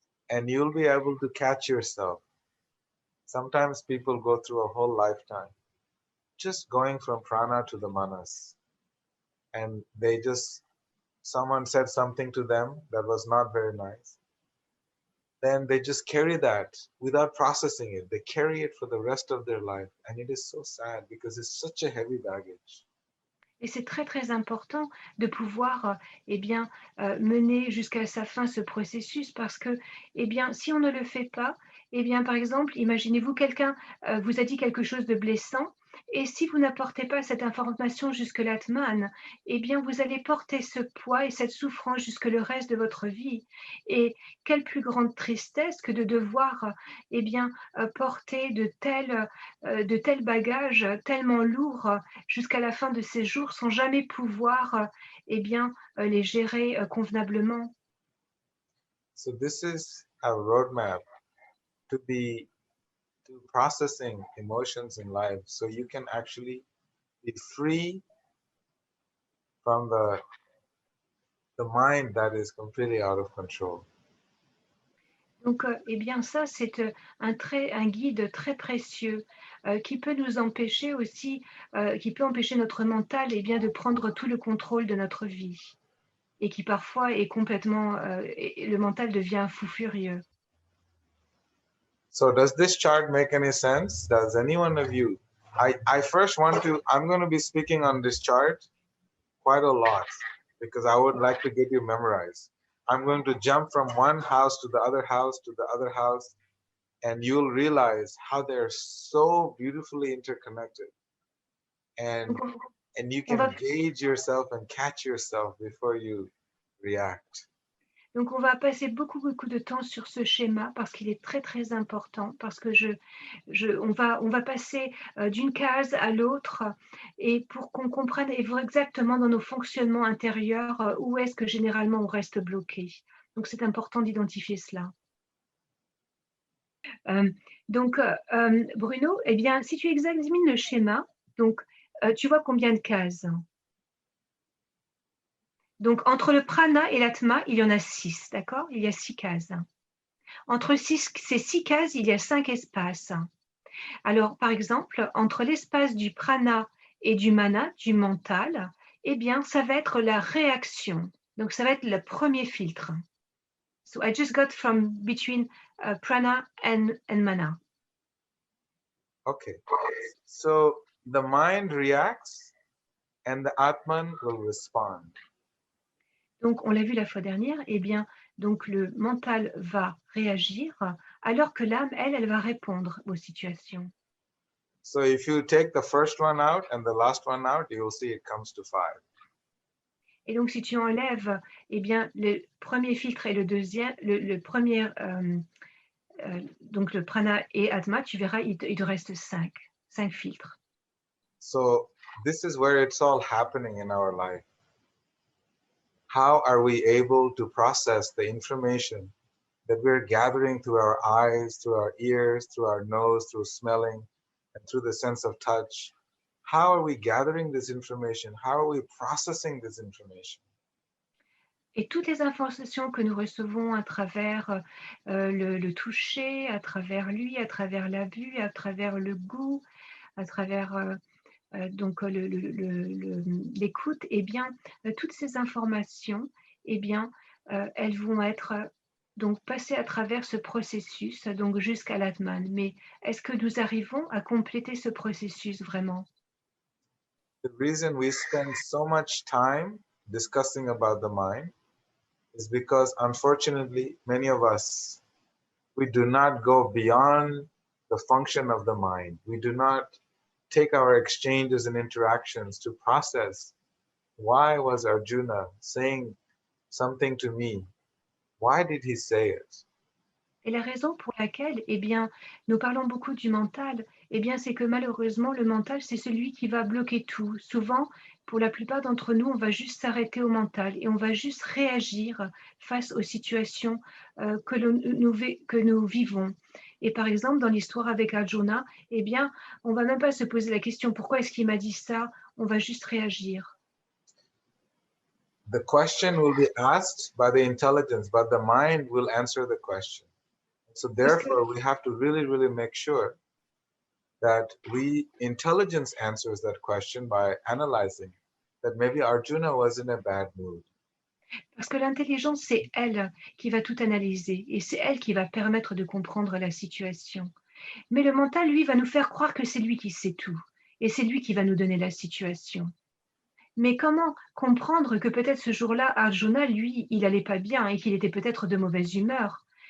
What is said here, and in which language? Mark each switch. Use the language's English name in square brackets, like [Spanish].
[English] And you'll be able to catch yourself. Sometimes people go through a whole lifetime just going from prana to the manas. And they just someone said something to them that was not very nice, then they just carry that without processing it. They carry it for the rest of their life. And it is so sad because it's such a heavy baggage. [French] Et c'est très, très important de pouvoir, eh bien, mener jusqu'à sa fin ce processus parce que, eh bien, si on ne le fait pas, eh bien, par exemple, imaginez-vous quelqu'un, vous a dit quelque chose de blessant et si vous n'apportez pas cette information jusque l'Atman, eh bien, vous allez porter ce poids et cette souffrance jusque le reste de votre vie. Et quelle plus grande tristesse que de devoir, eh bien, porter de tels bagages tellement lourds jusqu'à la fin de ses jours sans jamais pouvoir eh bien, les gérer convenablement. [English] So this is a roadmap to be to processing emotions in life so you can actually be free from the mind that is completely out of control. [French] Donc, eh bien, ça, c'est un guide très précieux qui peut nous empêcher aussi, qui peut empêcher notre mental eh bien, de prendre tout le contrôle de notre vie et qui parfois est complètement, et le mental devient fou furieux. [English] So does this chart make any sense? Does any one of you? I first want to, I'm going to be speaking on this chart quite a lot because I would like to get you memorized. I'm going to jump from one house to the other house to the other house, and you'll realize how they're so beautifully interconnected. And [French] Donc, [English] and you [French] on [English] can [French] va [English] gauge yourself and catch yourself before you react. [French] Donc, on va passer beaucoup, beaucoup de temps sur ce schéma parce qu'il est très, très important, parce que on va passer d'une case à l'autre et pour qu'on comprenne exactement dans nos fonctionnements intérieurs où est-ce que généralement on reste bloqué. Donc, c'est important d'identifier cela. Donc, Bruno, eh bien, si tu examines le schéma, donc, tu vois combien de cases? Donc, entre le prana et l'atma, il y en a 6, d'accord? Il y a 6 cases. Entre ces 6 cases, il y a 5 espaces. Alors, par exemple, entre l'espace du prana et du mana, du mental, eh bien, ça va être la réaction. Donc, ça va être le premier filtre. [English] So, I just got from between prana and mana. Okay. So the mind reacts and the Atman will respond. [French] Donc, on l'a vu la fois dernière, eh bien, donc le mental va réagir alors que l'âme, elle va répondre aux situations. [English] So if you take the first one out and the last one out, you will see it comes to 5. [French] Et donc, si tu enlèves eh bien, le premier filtre et le deuxième, le premier, donc le prana et atma, tu verras, il te reste 5 filtres. [English] So this is where it's all happening in our life. How are we able to process the information that we're gathering through our eyes, through our ears, through our nose, through smelling, and through the sense of touch? How are we gathering this information? How are we processing this information? [French] Et toutes les informations que nous recevons à travers le toucher, à travers lui, à travers la vue, à travers le goût, à travers donc l'écoute, eh bien, toutes ces informations, eh bien, elles vont être donc passées à travers ce processus, donc jusqu'à l'Atman. Mais est-ce que nous arrivons à compléter ce processus vraiment? [English] The reason we spend so much time discussing about the mind is because unfortunately many of us, we do not go beyond the function of the mind. We do not take our exchanges and interactions to process why was Arjuna saying something to me? Why did he say it? [French] Et la raison pour laquelle, eh bien, nous parlons beaucoup du mental, eh bien, c'est que malheureusement, le mental, c'est celui qui va bloquer tout. Souvent, pour la plupart d'entre nous, on va juste s'arrêter au mental et on va juste réagir face aux situations que nous vivons. Et par exemple, dans l'histoire avec Arjuna, eh bien, on va même pas se poser la question pourquoi est-ce qu'il m'a dit ça, on va juste réagir. [English] The question will be asked by the intelligence, but the mind will answer the question. So therefore, we have to really, really make sure that intelligence answers that question by analyzing that maybe Arjuna was in a bad mood. [French] Parce que l'intelligence, c'est elle qui va tout analyser et c'est elle qui va permettre de comprendre la situation. Mais le mental, lui, va nous faire croire que c'est lui qui sait tout et c'est lui qui va nous donner la situation. Mais comment comprendre que peut-être ce jour-là, Arjuna, lui, il allait pas bien et qu'il était peut-être de mauvaise humeur?